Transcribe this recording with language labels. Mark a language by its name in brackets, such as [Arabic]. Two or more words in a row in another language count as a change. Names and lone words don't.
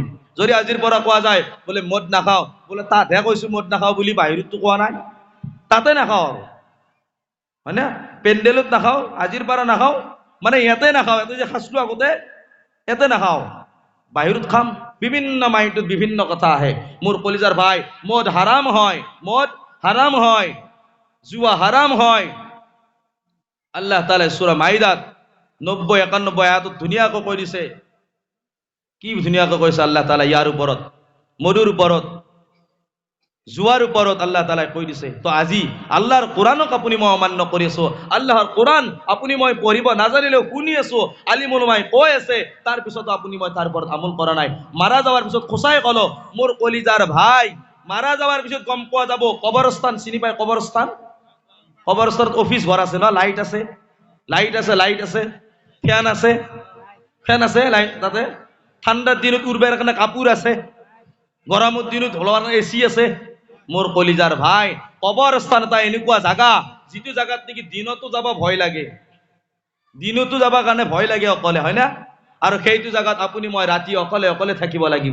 [Assamese] যদি আজিৰ পৰা কোৱা যায় বোলে মদ নাখাওঁ, বোলে তাতহে কৈছো মদ নাখাওঁ বুলি, বাহিৰততো কোৱা নাই, তাতে নাখাওঁ আৰু, হয় না? পেণ্ডেলত নাখাওঁ, আজিৰ পৰা নাখাওঁ, মানে ইয়াতে নাখাওঁ, ইয়াতে যে খাইছিলো আগতে, ইয়াতে নাখাওঁ, বাহিৰত খাম। বিভিন্ন মাইণ্ডত বিভিন্ন কথা আহে। মোৰ কলিজাৰ ভাই, মদ হাৰাম হয়, জুয়া হারাম হয়। আল্লাহ তাআলা সূরা মাইদাত 90-91 আয়াতত ধুনীয়াকৈ কৈ দিছে। কি ধুনীয়াকৈ কৈছে আল্লাহ তাআলা ইয়াৰ ওপৰত, মদুৰ ওপৰত, জুয়াৰ ওপৰত আল্লাহ তাআলাই কৈ দিছে। তো আজি আল্লাহৰ কোৰআনক আপুনি মই অমান্য কৰি আছো, আল্লাহৰ কোৰআন আপুনি মই পঢ়িব নাজানিলেও শুনি আছো, আলিম উলামাই কৈ আছে, তাৰ পিছতো আপুনি মই তাৰ ওপৰত আমল কৰা নাই। মাৰা যাৱাৰ পিছত খোচাই কলো, মোৰ কলিজাৰ ভাই, মাৰা যাৱাৰ পিছত গম পোৱা যাব। কবৰস্থান চিনি পায়? কবৰস্থানত অফিস ঘর আছে না, লাইট আছে, ফ্যান আছে লাইট, তাতে ঠান্ডার দিনত উড়বার কাৰণে কাপোৰ আছে, গৰমৰ দিনত হলোৱাৰ এসি আছে। মোৰ কলিজাৰ ভাই, কবৰস্থান এটা এনেকুৱা জাগা, যিটো জাগাত নেকি দিনতো যাব ভয় লাগে, অকলে, হয় না? আৰু সেইটো জাগাত আপুনি মই ৰাতি অকলে থাকিব লাগিব।